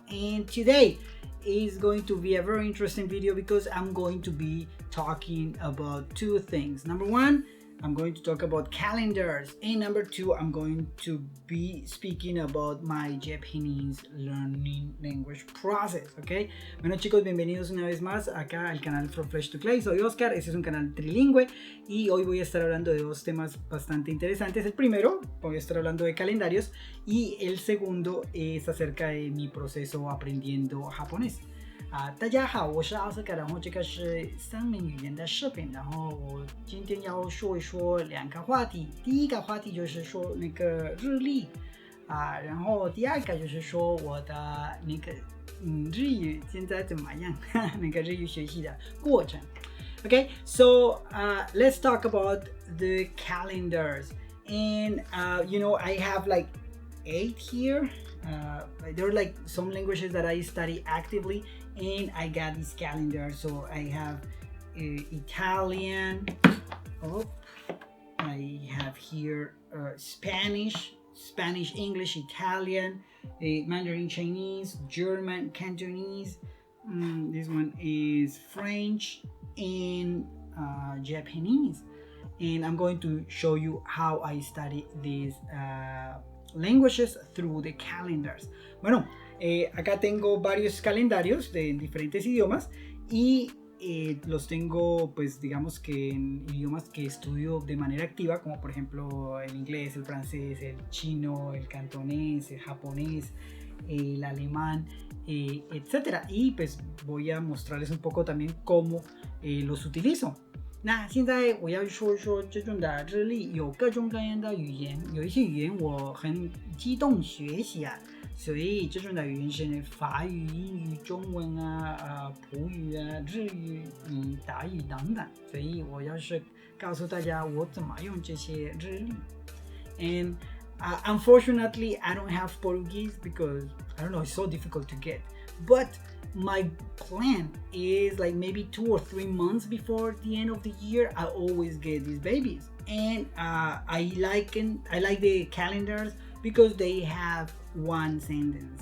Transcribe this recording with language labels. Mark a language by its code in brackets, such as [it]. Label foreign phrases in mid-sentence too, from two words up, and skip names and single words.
[en] And today is going to be a very interesting video because I'm going to be talking about two things. Number one, I'm going to talk about calendars, and number two, I'm going to be speaking about my Japanese learning language process, [es] ¿ok? Bueno chicos, bienvenidos una vez más acá al canal From Flesh to Clay. Soy Oscar, este es un canal trilingüe y hoy voy a estar hablando de dos temas bastante interesantes. El primero, voy a estar hablando de calendarios y el segundo es acerca de mi proceso aprendiendo japonés。 [zh] 大家好，我是奥斯卡，然后这个是三门语言的视频，然后我今天要说一说两个话题。第一个话题就是说那个日历然后第二个就是说我的那个日语现在怎么样，那个日语学习的过程。 [en] Okay, so let's talk about the calendars, and I have like 8 here. There are like some languages that I study actively, and I got this calendar. So I have Italian. I have here Spanish, English, Italian, Mandarin Chinese, German, Cantonese. This one is French and Japanese. And I'm going to show you how I study these languages through the calendars. [es] Bueno, acá tengo varios calendarios de diferentes idiomas y los tengo, pues digamos que en idiomas que estudio de manera activa, como por ejemplo el inglés, el francés, el chino, el cantonés, el japonés, el alemán, etcétera. Y pues voy a mostrarles un poco también cómo los utilizo。 [zh] 那现在我要说一说这种的日历，有各种各样的语言，有一些语言我很激动学习所以这种的语言是法语、英语、中文普语日语、达语等等，所以我要是告诉大家我怎么用这些日历。 [en] And unfortunately, I don't have Portuguese because I don't know, it's so difficult to get. But my plan is like maybe 2 or 3 months before the end of the year, I always get these babies. And I like the calendars because they have one sentence.